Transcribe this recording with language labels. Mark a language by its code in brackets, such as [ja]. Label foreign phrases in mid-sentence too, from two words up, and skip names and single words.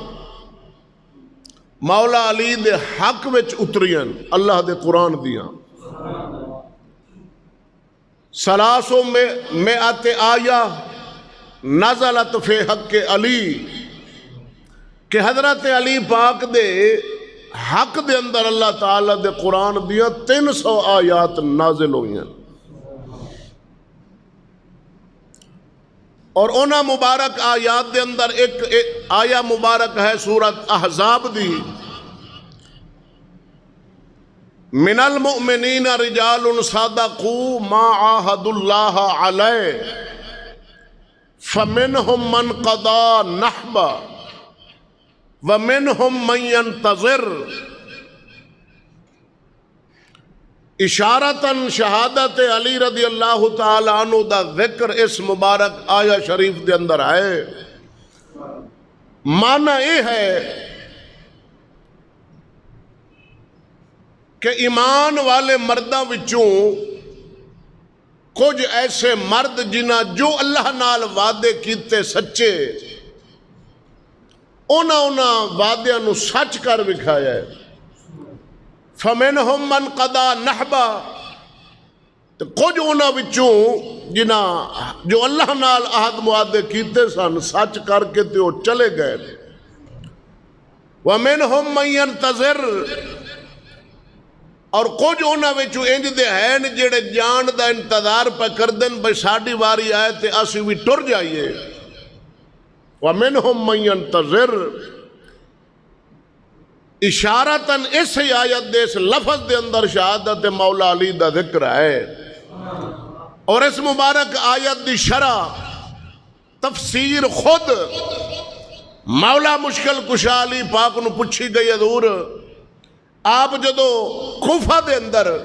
[pa] مولا علی دے حق وچ اترین اللہ دے قرآن دیاں، 300 [ar] آیہ نزلت فی حق علی، [pa] کہ حضرت علی پاک دے حق دے اندر اللہ تعالیٰ دے قرآن دیاں 300 آیات نازل ہوئی ہیں، اور انہا مبارک آیات دے اندر ایک آیہ مبارک ہے سورت احزاب دی، [ar] من المؤمنین رجال صدقوا ما عاہدوا اللہ علیہ فمنہم من قضا نحبا ومنہم من ينتظر۔ [pa] اشارتاً شہادت علی رضی اللہ تعالی عنہ دا ذکر اس مبارک آیہ شریف دے اندر ہے۔ معنی یہ ہے کہ ایمان والے مرداں وچوں کچھ ایسے مرد جنہاں جو اللہ نال وعدے کیتے سچے، انہاں وعدیاں نو سچ کر وکھایا ہے۔ [ar] فَمِنْهُمْ مَنْ قَضَى نَحْبًا، [pa] تو کچھ انہاں وچوں جنہاں جو اللہ نال عہد معاہدے کیتے سن سچ کر کے تے وہ چلے گئے۔ [ar] وَمِنْهُمْ مَنْ يَنْتَظِرُ، [pa] اور کچھ انہاں وچوں انج دے ہیں جڑے جان دا انتظار پہ کر دن بھئی ساڈی واری آئے تے اسی بھی ٹر جائیے۔ [ar] وَمِنْهُمْ مَنْ يَنْتَظِرُ، [pa] اشارتاً اس آیت دے اس لفظ دے اندر شہادت مولا علی دا ذکر ہے، اور اس مبارک آیت دی شرح تفسیر خود مولا مشکل کشا علی پاک نو پوچھی گئی حضور آپ جدو کوفہ دے اندر